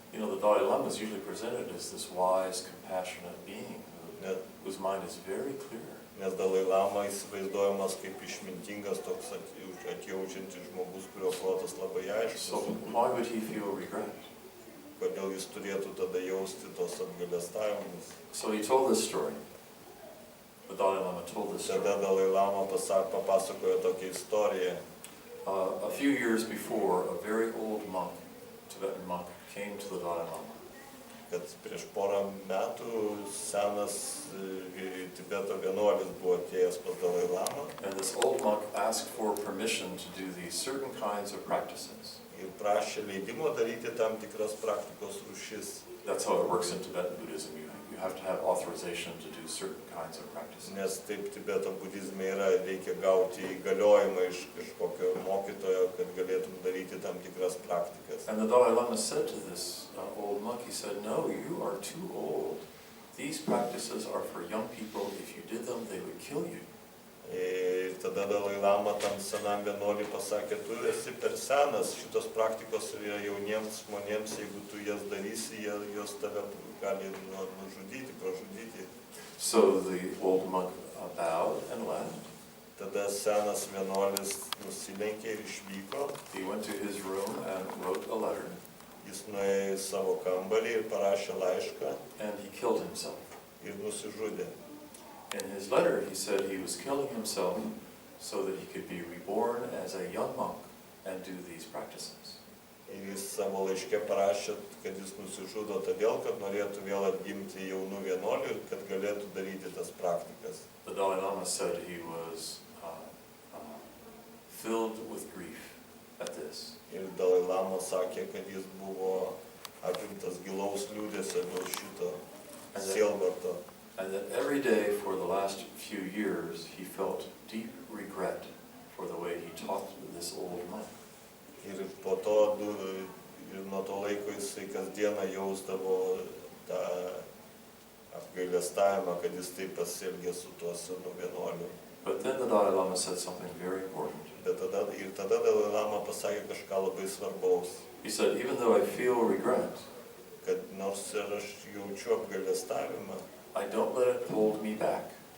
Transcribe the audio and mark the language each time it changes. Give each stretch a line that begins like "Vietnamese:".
English: You know, the Dalai Lama is usually presented as this wise, compassionate being whose mind is very clear.
Lithuanian: Nes Dalai Lama įsivaizduojamas kaip išmintingas, toks atjaučiantis žmogus, kurio protas labai
English: So
Lithuanian: aiškus.
English: why would he feel regret?
Lithuanian: Kodėl jis turėtų tada jausti tos apgailestavimus?
English: So he told this story. The Dalai Lama told this story.
Lithuanian: Tada Dalai Lama papasakojo tokią istoriją.
English: A few years before, a very old monk, Tibetan monk, came to the Dalai Lama.
Lithuanian: Kad prieš porą metų senas Tibeto vienuolis buvo atėjęs pas Dalai Lama
English: And this old monk asked for permission to do these certain kinds of practices.
Lithuanian: ir prašė leidimo daryti tam tikras praktikos rūšis.
English: That's how it works in Tibetan Buddhism. You have to have authorization to do certain kinds of practices.
Lithuanian: Nes taip Tibeto budizme yra, reikia gauti įgaliojimą iš kažkokio mokytojo, kad galėtum daryti tam tikras praktikas.
English: And the Dalai Lama said to this old monk, he said, "No, you are too old. These practices are for young people. If you did them, they would kill you."
Lithuanian: Ir tada Dalai Lama tam senam vienuoliui pasakė, tu esi per senas, šitos praktikos yra jauniems žmonėms, jeigu tu jas darysi, jos tave gali nužudyti, pražudyti.
English: So the old monk bowed and left.
Lithuanian: Tada senas vienuolis nusilenkė ir išvyko.
English: He went to his room and wrote a letter,
Lithuanian: Jis nuėjo į savo kambarį ir parašė laišką
English: and he killed himself.
Lithuanian: ir nusižudė.
English: In his letter, he said he was killing himself so that he could be reborn as a young monk and do these practices.
Lithuanian: Ir jis savo laiške parašė, kad jis nusižudo todėl, kad norėtų vėl atgimti jaunų vienuolių ir kad galėtų daryti tas praktikas.
English: The Dalai Lama said he was filled with grief at this.
Lithuanian: Ir Dalai Lama sakė, kad jis buvo apimtas gilaus liūdesio dėl šito sielvarto.
English: And that every day for the last few years, he felt deep regret for the way he taught this old monk.
Lithuanian: Ir po to, ir nuo to laiko jisai kasdieną jausdavo tą apgailestavimą, kad jis taip pasielgė su tuo senu vienuoliu.
English: But then the Dalai Lama said something very important.
Lithuanian: Bet tada Dalai Lama pasakė kažką labai svarbaus,
English: He said, even though I feel regret,
Lithuanian: kad nors ir aš jaučiu apgailestavimą,
English: I don't let it hold me back.